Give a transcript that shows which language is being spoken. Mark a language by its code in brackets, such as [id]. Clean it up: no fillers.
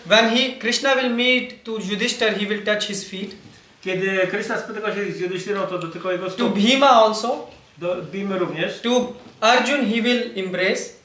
[en] When Krishna will meet to Yudhishthir, he will touch his feet. [pl] Kiedy Krishna spotykał się z Yudhishthirą, to dotykał jego stóp. [en] To Bhima also. [pl] Do Bhimy również. [en] To Arjun he will embrace.